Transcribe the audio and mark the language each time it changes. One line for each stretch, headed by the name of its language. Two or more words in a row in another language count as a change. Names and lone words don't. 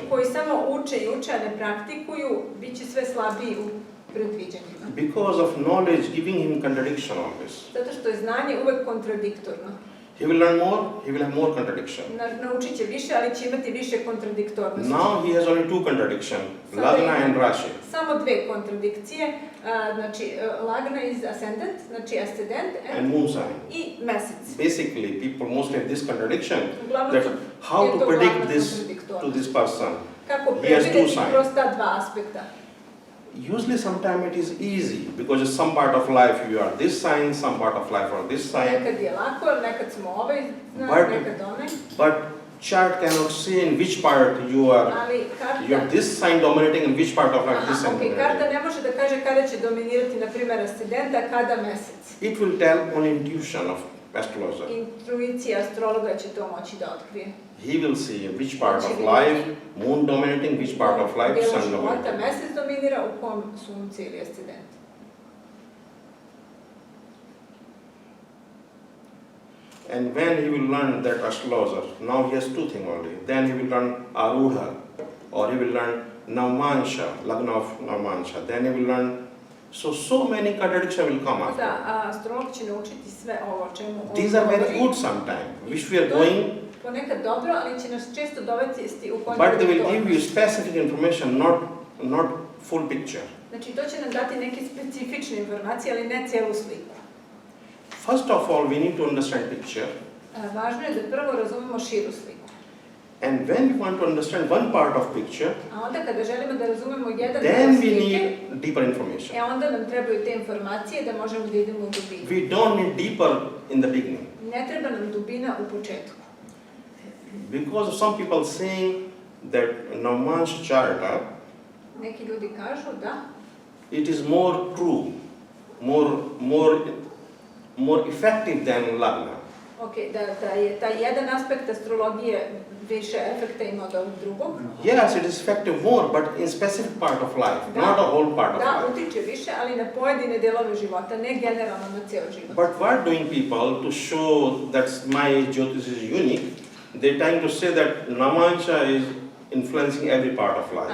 Serbian: Ljudi
English: prediction.
Serbian: koji samo uče i uče, a ne praktikuju, bit će sve slabiji u predviđanjima.
English: Because of knowledge giving him contradiction always.
Serbian: Zato što je znanje uvek kontradiktorno.
English: He will learn more, he will have more contradiction.
Serbian: Naučit će više, ali će imati više kontradiktornosti.
English: Now he has only two contradictions, Lagna and Rashi.
Serbian: Samo dve kontradikcije, znači Lagna
English: is ascendant,
Serbian: znači ascendant
English: And moon sign.
Serbian: I mesec.
English: Basically, people mostly have this contradiction,
Serbian: Uglavnom
English: that
Serbian: je
English: how to to predict
Serbian: glavna
English: this
Serbian: kontradiktornost.
English: to this person.
Serbian: Kako
English: He has two
Serbian: predvideti
English: signs.
Serbian: kroz ta dva aspekta.
English: Usually sometimes it is easy because in some part of life you are this sign, some part of life are this sign.
Serbian: Nekad je lako, nekad smo ovaj znak, nekad onaj.
English: But chart cannot say in which part you are this sign dominating and which part of life this sign dominating.
Serbian: Karta ne može da kaže kada će dominirati, na primjer, ascendent, a kada mesec.
English: It will tell on intuition of astrologer.
Serbian: Intuicija astrologa će to moći da otkrije.
English: He will see which part of life moon dominating, which part of life sun dominating.
Serbian: Mesec dominira, u kom sunce ili ascendent.
English: And when he will learn that astrologer, now he has two things only. Then he will learn Arudha, or he will learn Navmansha, Lagna of Navmansha. Then he will learn, so many contradictions will come after.
Serbian: Da, astrolog će naučiti sve ovo o čemu on
English: These are very good sometimes, which we are going,
Serbian: ponekad dobro, ali će nas često dovesti u
English: but they will give you specific information, not full picture.
Serbian: Znači, to će nam dati neke specifične informacije, ali ne cijelu sliku.
English: First of all, we need to understand picture.
Serbian: Važno je da prvo razumemo širu sliku.
English: And when we want to understand one part of picture,
Serbian: a onda kada želimo da razumemo jedan
English: then
Serbian: deo
English: we
Serbian: slike,
English: need deeper information.
Serbian: Onda nam trebaju te informacije da možemo da idemo u dubinu.
English: We don't need deeper in the beginning.
Serbian: Ne treba nam dubina u početku.
English: Because some people saying that Navmansha charta,
Serbian: neki ljudi kažu da
English: it is more true, more effective than Lagna.
Serbian: Da je taj jedan aspekt astrologije više efekta ima od ovog drugog.
English: Yes, it is effective more, but in specific part of life, not a whole part of life.
Serbian: Da, utiče više, ali na pojedine delove života, ne generalno na ceo život.
English: But what doing people to show that my Đotiš is unique, they're trying to say that Navmansha is influencing every part of life.